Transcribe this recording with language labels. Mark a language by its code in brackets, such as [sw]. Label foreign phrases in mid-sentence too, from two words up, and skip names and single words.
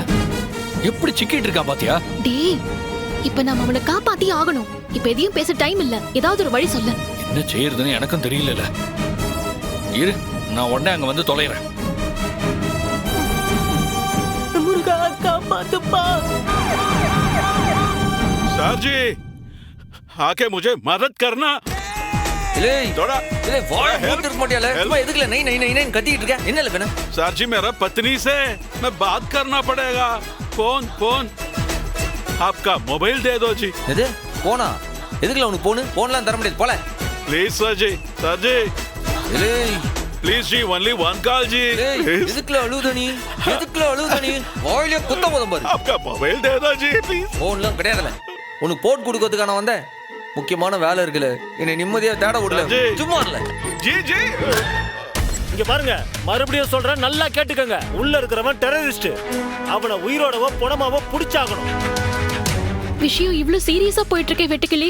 [ta] எப்படி சிக்கிட்டு இருக்கான் பாத்தியா? டேய், இப்ப நாம அவனை காப்பாத்தி ஆகணும். இப்ப எதையும் பேச டைம் இல்ல. ஏதாவது ஒரு வழி சொல்லு. என்ன செய்யறதுன்னு எனக்கும் தெரியல. இரு, நான் உடனே அங்க வந்து தொலைறேன். முருகா காப்பாத்துப்பா. [hi] सर जी आके मुझे मदद करना [ta] இல்லை [hi] थोड़ा [ta] இல்லை வாய் [en] Help. [ta] மூட்டு இருக்க மாட்டியால? [en] Help. [ta] சும்மா எதுக்குல நை நை நை நைன்னு கத்திட்டு இருக்க? என்னல வேணும்? [hi] सर जी मेरा पत्नी से मैं बात करना पड़ेगा. फोन फोन आपका मोबाइल दे दो जी. [ta] எது போனா? எதுக்குல உனக்கு போன்? போன்லாம் தர முடியாது போல. [hi] प्लीज सर जी [ta] இல்லை [hi] प्लीज जी [en] only one call [hi] जी. [ta] ஏய் [en] Please. [ta] எதுக்குல அழுவுத நீ? எதுக்குல அழுவுத நீ? வாயிலே குத்த போதும் பாரு. [hi] आपका मोबाइल दे दो जी प्लीज. [ta] போன்லாம் கிடையாதுல. உனக்கு போட் கொடுக்கிறதுக்கு நான் வந்தேன். முக்கியமான வேலை இருக்குல. என்னை நிம்மதியா தேட விடல. சரி. சும்மா இல்ல. [hi] जी जी [ta] இங்க பாருங்க, மறுபடியும் சொல்றேன், நல்லா கேட்டுக்கங்க. உள்ள இருக்கிறவன் டெரரிஸ்ட். அவனை உயிரோடவோ பணமாவோ புடிச்சாகணும். விஷயம் இவ்ளோ சீரியஸா போயிட்டு இருக்கே வெட்டுக்கிளி.